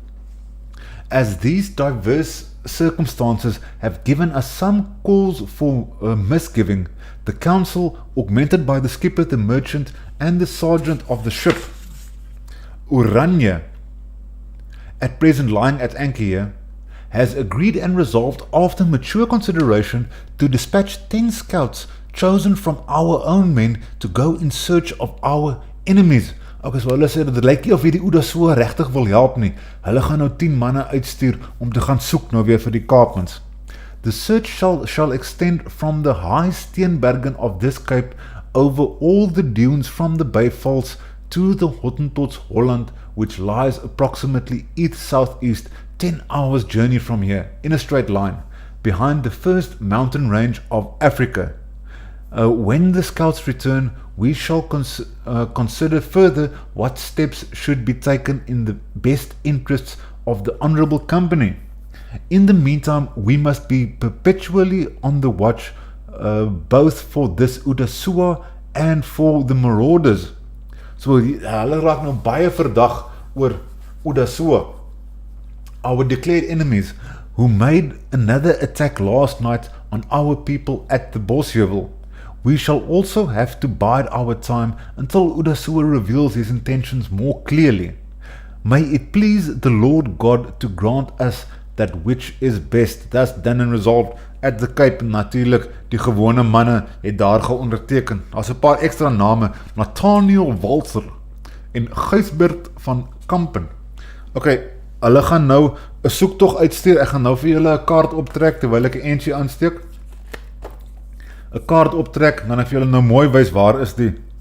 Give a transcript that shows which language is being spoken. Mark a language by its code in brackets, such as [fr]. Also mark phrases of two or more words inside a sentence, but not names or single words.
[en] As these diverse circumstances have given us some cause for misgiving, the council, augmented by the skipper, the merchant, and the sergeant of the ship, Oranje, at present lying at anchor here, has agreed and resolved, after mature consideration, to dispatch 10 scouts chosen from our own men to go in search of our enemies. [af] Ok, so hulle sê, dit lyk nie of hierdie Oedasoa regtig wil help nie. Hulle gaan nou 10 manne uitstuur om te gaan soek nou weer vir die Kaapmans. [en] The search shall extend from the high Steenbergen of this cape over all the dunes from the Bay Falls to the Hottentots Holland, which lies approximately east-southeast, 10 hours journey from here, in a straight line, behind the first mountain range of Africa. When the scouts return, we shall consider further what steps should be taken in the best interests of the Honourable Company. In the meantime, we must be perpetually on the watch, both for this Oedasoa and for the marauders. [af] So, hulle raak nou baie verdag oor Oedasoa, [en] our declared enemies, who made another attack last night on our people at the Bosheuvel. We shall also have to bide our time until Oedasoa reveals his intentions more clearly. May it please the Lord God to grant us that which is best. That's done and resolved at the Cape. [af] Natuurlijk, die gewone manne het daar geonderteken. Daar's 'n paar extra name, Nathaniel Walter en Gysbert van Kampen. Ok, hulle gaan nou 'n soektog uitstuur. Ek gaan nou vir julle 'n kaart optrek terwyl ek 'n entjie aansteek. 'n kaart optrek, dan ek vir julle nou mooi wys waar is die.